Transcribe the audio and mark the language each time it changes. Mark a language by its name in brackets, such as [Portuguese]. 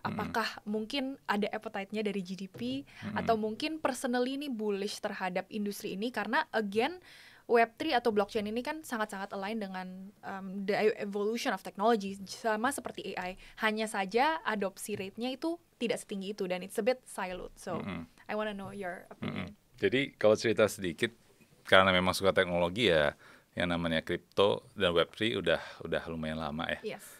[Indonesian] Apakah mungkin ada appetite-nya dari GDP atau mungkin personally nih bullish terhadap industri ini karena again Web3 atau blockchain ini kan sangat-sangat align dengan [English] the evolution of technology, [Indonesian] sama seperti AI. Hanya saja adopsi rate-nya itu tidak setinggi itu dan [English] it's a bit siloed. So I wanna know your opinion. [Indonesian] Jadi kalau cerita sedikit, karena memang suka teknologi ya, yang namanya crypto dan Web3 udah lumayan lama ya.